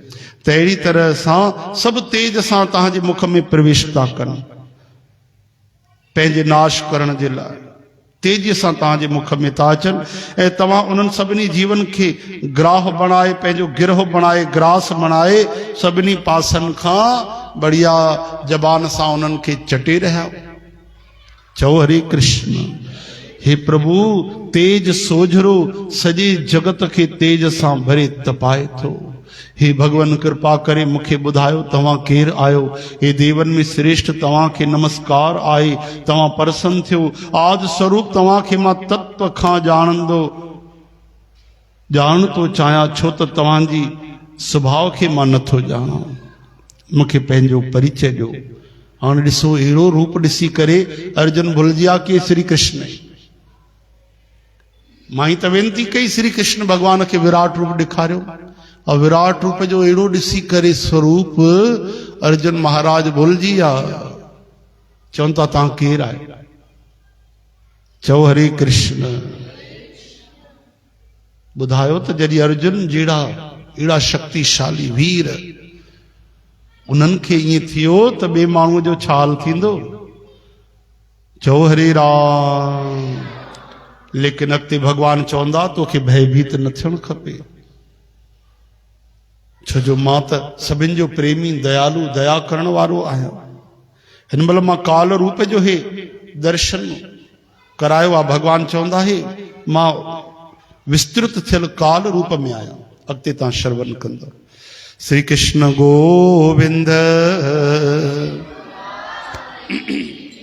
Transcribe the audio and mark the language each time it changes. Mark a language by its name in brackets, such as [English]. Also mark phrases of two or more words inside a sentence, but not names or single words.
[Sindhi] त अहिड़ी तरह सां सभु तेज सां तव्हांजे मुख में प्रवेश था कनि, पंहिंजे नाश करण जे लाइ तेजीअ सां तव्हांजे मुख में था अचनि। ऐं तव्हां उन्हनि सभिनी जीवन खे ग्राह बणाए, पंहिंजो गिरह बणाए, ग्रास बणाए, सभिनी पासनि खां बढ़िया जबान सां उन्हनि खे चटे रहिया। चओ हरे कृष्ण। हे प्रभु, तेज सोझरो सॼे जगत खे तेज सां भरे तपाए थो। हे भगवान, कृपा करे मूंखे ॿुधायो तव्हां केरु आहियो। हे देवन में श्रेष्ठ, तव्हांखे नमस्कार आहे। तव्हां प्रसन्न थियो। आज स्वरूप तव्हांखे मां तत्व खां ॼाण थो चाहियां, छो त तव्हांजी स्वभाव खे मां नथो ॼाणां। मूंखे पंहिंजो परिचय ॾियो। हाणे ॾिसो, अहिड़ो रूप ॾिसी करे अर्जुन भुलिजी विया कि श्री कृष्ण। मां ई त वेनती कई, श्री कृष्ण भगवान खे विराट रूप ॾेखारियो। और विराट रूप जो अहिड़ो ॾिसी करे स्वरूप अर्जुन महाराज भुलिजी विया। चवनि था तव्हां केरु आहे? चओ हरे कृष्ण। ॿुधायो त जॾहिं अर्जुन जहिड़ा अहिड़ा शक्तिशाली वीर, उन्हनि खे ईअं थियो त ॿिए माण्हूअ जो छा हाल थींदो? चओ हरे राम। लेकिन अॻिते भगवान चवंदा तोखे भयभीत न थियणु खपे, छो जो मां त सभिनि जो प्रेमी, दयालु, दया करण वारो आहियां। हिन महिल मां काल रूप जो है दर्शन करायो आहे। भगवान चवंदा है मां विस्तृत थियल काल रूप में आया। अॻिते तव्हां श्रवण कंदो। श्री कृष्ण गोविंद।